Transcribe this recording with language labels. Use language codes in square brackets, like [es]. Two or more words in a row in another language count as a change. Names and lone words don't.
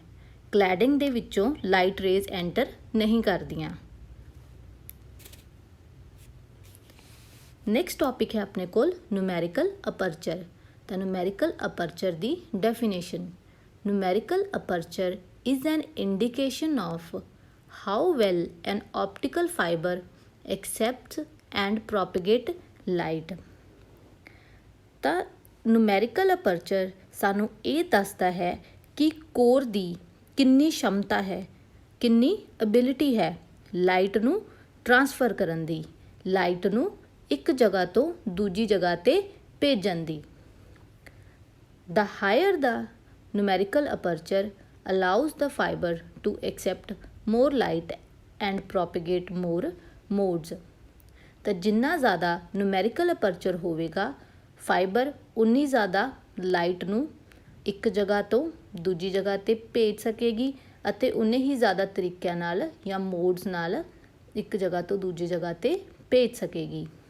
[pa] ਕਲੈਡਿੰਗ ਦੇ ਵਿੱਚੋਂ [en] light rays enter [pa] ਨਹੀਂ ਕਰਦੀਆਂ। [en] next topic [pa] ਹੈ ਆਪਣੇ ਕੋਲ [en] numerical aperture. [pa] ਤਾਂ ਨੂਮੈਰੀਕਲ ਅਪਰਚਰ ਦੀ ਡੈਫੀਨੇਸ਼ਨ। [en] numerical aperture is an indication of how well an optical fiber accepts and propagates light। [pa] ਤਾਂ [en] numerical aperture [pa] ਸਾਨੂੰ ਇਹ ਦੱਸਦਾ ਹੈ ਕਿ ਕੋਰ ਦੀ ਕਿੰਨੀ ਸ਼ਮਤਾ ਹੈ, ਕਿੰਨੀ ਐਬਿਲਿਟੀ ਹੈ ਲਾਈਟ ਨੂੰ ਟਰਾਂਸਫਰ ਕਰਨ ਦੀ, ਲਾਈਟ ਨੂੰ ਇੱਕ ਜਗ੍ਹਾ ਤੋਂ ਦੂਜੀ ਜਗ੍ਹਾ 'ਤੇ ਭੇਜਣ ਦੀ। [en] The higher the numerical aperture allows the fiber to accept more light and propagate more modes। [pa] ਤਾਂ ਜਿੰਨਾ ਜ਼ਿਆਦਾ [en] numerical aperture [pa] ਹੋਵੇਗਾ ਫਾਈਬਰ ਉਨੀ ਜ਼ਿਆਦਾ ਲਾਈਟ ਨੂੰ ਇੱਕ ਜਗ੍ਹਾ ਤੋਂ ਦੂਜੀ ਜਗ੍ਹਾ 'ਤੇ ਭੇਜ ਸਕੇਗੀ ਅਤੇ ਉਨੇ ਹੀ ਜ਼ਿਆਦਾ ਤਰੀਕਿਆਂ ਨਾਲ ਜਾਂ ਮੋਡਸ ਨਾਲ ਇੱਕ ਜਗ੍ਹਾ ਤੋਂ ਦੂਜੀ ਜਗ੍ਹਾ 'ਤੇ ਭੇਜ ਸਕੇਗੀ।